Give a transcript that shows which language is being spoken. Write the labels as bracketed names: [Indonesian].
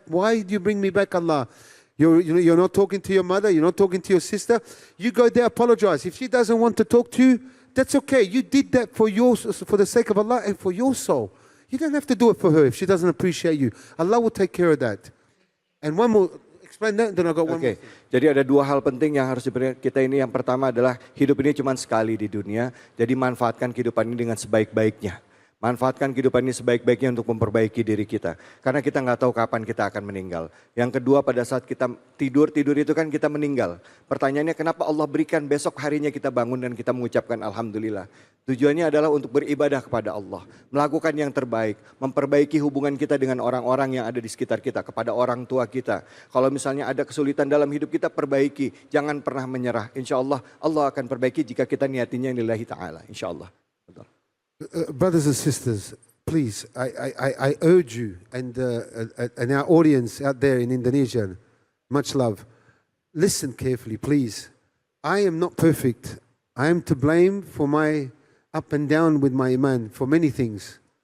[English] Why do you bring me back, Allah? You're not talking to your mother, you're not talking to your sister. You go there, apologize. If she doesn't want to talk to you, that's okay. You did that for the sake of Allah and for your soul. You don't have to do it for her if she doesn't appreciate you. Allah will take care of that. And one more, explain that, then I got one more. [Indonesian] Oke, jadi ada dua hal penting yang harus diberikan kita ini. Yang pertama adalah hidup ini cuma sekali di dunia, jadi manfaatkan kehidupan ini dengan sebaik-baiknya. Manfaatkan kehidupan ini sebaik-baiknya untuk memperbaiki diri kita. Karena kita nggak tahu kapan kita akan meninggal. Yang kedua, pada saat kita tidur itu kan kita meninggal. Pertanyaannya, kenapa Allah berikan besok harinya kita bangun dan kita mengucapkan Alhamdulillah. Tujuannya adalah untuk beribadah kepada Allah. Melakukan yang terbaik. Memperbaiki hubungan kita dengan orang-orang yang ada di sekitar kita. Kepada orang tua kita. Kalau misalnya ada kesulitan dalam hidup kita, perbaiki. Jangan pernah menyerah. Insya Allah, Allah akan perbaiki jika kita niatinya lillahi ta'ala. Insya Allah. Betul. [English] Brothers and sisters, please, I urge you and our audience out there in Indonesia, much love, listen carefully, please. I am not perfect. I am to blame for my up and down with my iman, for many things.